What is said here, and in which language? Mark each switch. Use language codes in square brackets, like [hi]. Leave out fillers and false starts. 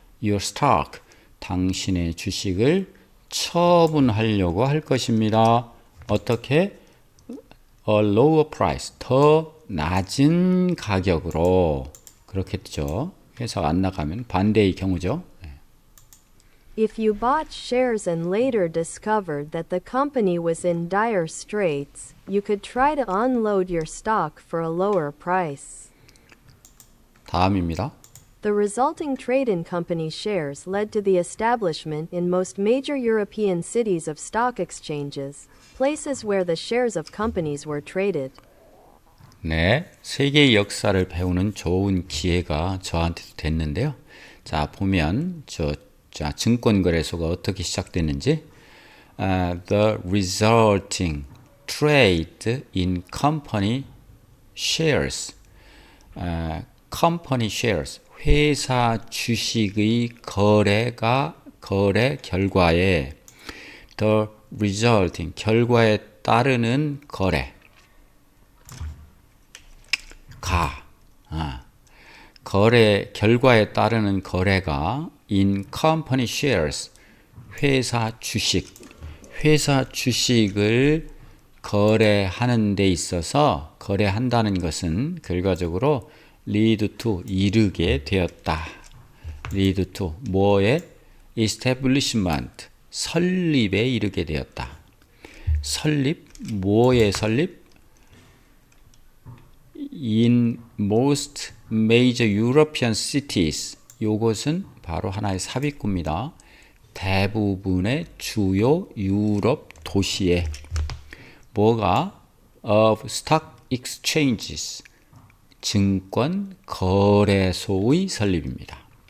[en] your stock. [ko] 당신의 주식을 처분하려고 할 것입니다. 어떻게? [en] a lower price. [ko] 더 낮은 가격으로. 그렇겠죠. 해석 안 나가면 반대의 경우죠. [en] If you bought shares and later discovered that the company was in dire straits, you could try to unload your stock for a lower price. [ko] 다음입니다. [en] The resulting trade in company shares led to the establishment in most major European cities of stock exchanges, places where the shares of companies were traded. [ko] 네, 세계의 역사를 배우는 좋은 기회가 저한테도 됐는데요. 자, 보면 증권거래소가 어떻게 시작됐는지, [en] the resulting trade in company shares, company shares, [ko] 회사 주식의 거래 결과에 [en] the resulting, [ko] 결과에 따르는 거래, 거래 결과에 따르는 거래가 [en] in company shares, [ko] 회사 주식을 거래하는 데 있어서, 거래한다는 것은 결과적으로 [en] lead to, [ko] 이르게 되었다. [en] lead to, [ko] 뭐에? establishment, 설립에 이르게 되었다. 설립, 뭐의 설립? [en] in most major European cities. [ko] 요것은 바로 하나의 삽입구입니다. 대부분의 주요 유럽 도시에 뭐가? [en] of stock exchanges, [ko] 증권 거래소의 설립입니다.